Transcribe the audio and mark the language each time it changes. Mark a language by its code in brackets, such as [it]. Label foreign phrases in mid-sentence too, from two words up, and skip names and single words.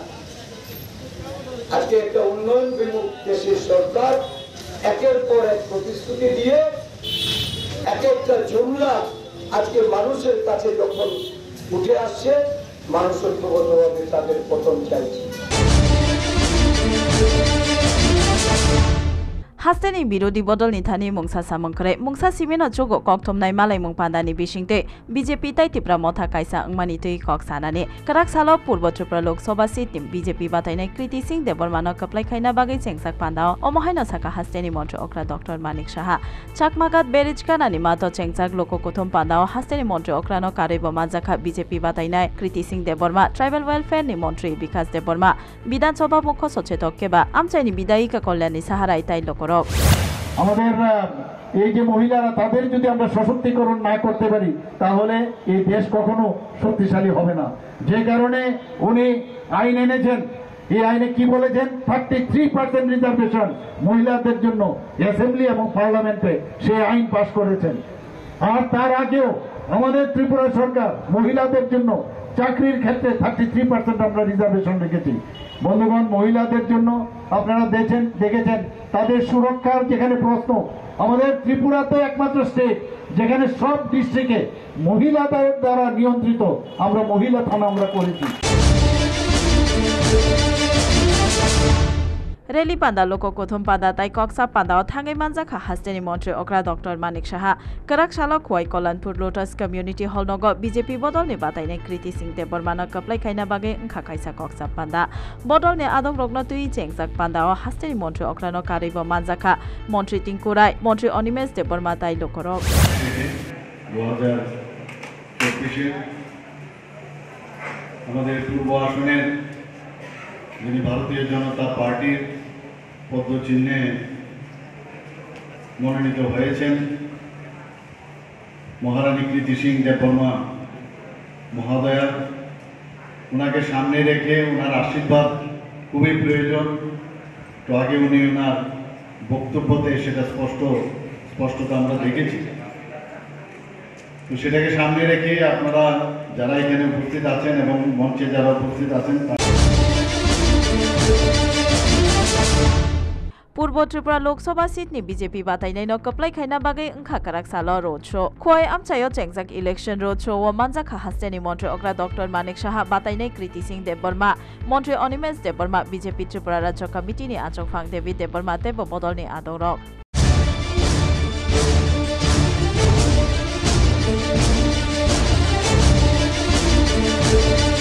[bn] আজকে একটা উন্নয়ন বিমুখ দেশের সরকার একের পর এক প্রতিশ্রুতি দিয়ে এক একটা জুমলা আজকে মানুষের কাছে যখন উঠে আসছে, মানুষ ঐক্যবদ্ধভাবে তাদের পতন চাইছে। [trp] हास्तेनि विरोधी बदल निथानि मुंसा सामंखरे मुंसा सिमेन जोगो कक्थमनाय मालाय मुं पान्दानि बिसिंते बीजेपी ताइ तिप्रा मथा काइसा अंगमानि तै कक सानाने कराक सालो पूर्व त्रिपुरा लोकसभा सीट बीजेपी बातायनाय कृति सिंह देबरमानो कप्लाय खायना बागै चेंगसाक पान्दाव अमहायनो साका हास्तेनि मन्त्री अक्रा डॉक्टर मानिक साहा चाकमागात बेरिजकानानि मातो चेंगसाक लोको कोथम पान्दाव हास्तेनि मन्त्री अक्रानो कारैबो माजाखा बीजेपी बातायनाय कृति सिंह देबरमा [en] tribal welfare [trp] मन्त्री विकास देबरमा विधानसभा मुख्य सचेतक केबा आमचाइनि विधायिका कल्याणी साहाराय ताइ लोक [bn] আমাদের এই যে মহিলারা তাদের যদি আমরা সশক্তিকরণ না করতে পারি তাহলে এই দেশ কখনো শক্তিশালী হবে না। যে কারণে উনি আইন এনেছেন, এই আইনে কি বলেছেন 33% রিজার্ভেশন মহিলাদের জন্য অ্যাসেম্বলি এবং পার্লামেন্টে সেই আইন পাশ করেছেন। আর তার আগেও আমাদের ত্রিপুরা সরকার মহিলাদের জন্য চাকরির ক্ষেত্রে 33% আমরা রিজার্ভেশন রেখেছি। বন্ধুগণ, মহিলাদের জন্য আপনারা দেখেছেন তাদের সুরক্ষার যেখানে প্রশ্ন, আমাদের ত্রিপুরাতে একমাত্র স্টেট যেখানে সব ডিস্ট্রিক্টে মহিলাদের দ্বারা নিয়ন্ত্রিত আমরা মহিলা থানা আমরা করেছি। [trp] रेली पांदा लोको कोथम पांदा ताई कक्सा पांदाव थांगै मानजाखा हास्तेनि मन्त्री अक्रा डॉक्टर मानिक साहा कराक सालो खुवाई कल्याणपुर लोटस कम्युनिटी हल नग बीजेपी बदलनि बातायनाय कृति सिंह देबरमानो कप्लाय खायना बागै ओंखा खायसा कक्सा पांदा बदलनि आदम रग्न तुई चेंगजाक पांदाव हास्तेनि मन्त्री अक्रानो कारैबो मानजाखा मन्त्री टिंकु राय मन्त्री अनिमेश देबरमा ताई लोकरक [bn] 2024 আমাদের পূর্ব আসনের যিনি ভারতীয় জনতা পার্টির পদ্মচিহ্নে মনোনীত হয়েছেন মহারানী কৃতি সিং দেববর্মা মহোদয়া, ওনাকে সামনে রেখে ওনার আশীর্বাদ খুবই প্রয়োজন। তো আগে উনি ওনার বক্তব্যতে সেটা স্পষ্টতা আমরা দেখেছি। তো সেটাকে সামনে রেখে আপনারা যারা এখানে উপস্থিত আছেন এবং মঞ্চে যারা উপস্থিত আছেন [trp] पूर्व त्रिपुरा लोकसभा सीटनि बीजेपी बातायनायनो कप्लाय खायना बागै ओंखा कराक सालो [en] road show [trp] खुवाई आमचायो चेंगजाक [en] election road show [trp] व मानजाखा हास्तेनि मन्त्री अग्रा डॉक्टर मानिक साहा बातायनाय कृति सिंह देबबर्मा मन्त्री अनिमेश देबबर्मा बीजेपी त्रिपुरा राज्य कमिटिनि आचकफां देवी देबबर्मा तेबो बदलनि आदरक